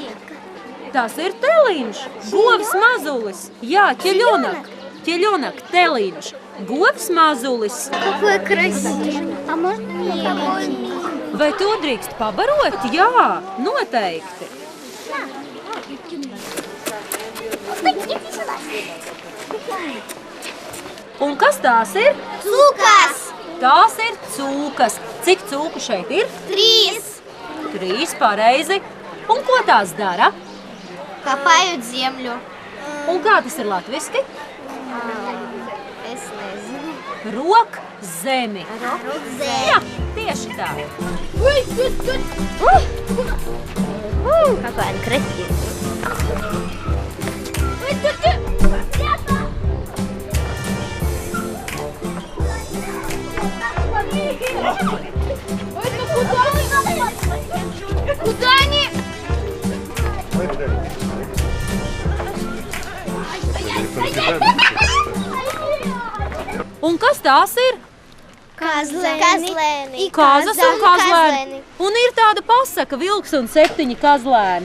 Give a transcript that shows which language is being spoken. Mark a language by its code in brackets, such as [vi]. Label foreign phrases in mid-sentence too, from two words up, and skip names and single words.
[lv] Tas ir telīņš, govs mazulis. Jā, ķeļonak, telīņš, govs mazulis. [ru] Какой красивый. А можно мне? [lv] Vai to drīkst pabarot? Jā, noteikti. Un kas tās ir? Cūkas! Tās ir cūkas. Cik cūku šeit ir? 3. 3, pareizi. Un ko tās dara? [ru] Копают землю. [lv] Un kā tas ir latviski? Es nezinu. Rok zemi. Jā, tieši tā. [ru] Какой он красивый. Куда они? [lv] Un kas tās ir? Kazlēni. Kazas un kazlēni. Un ir tāda pasaka, vilks un 7 kazlēni.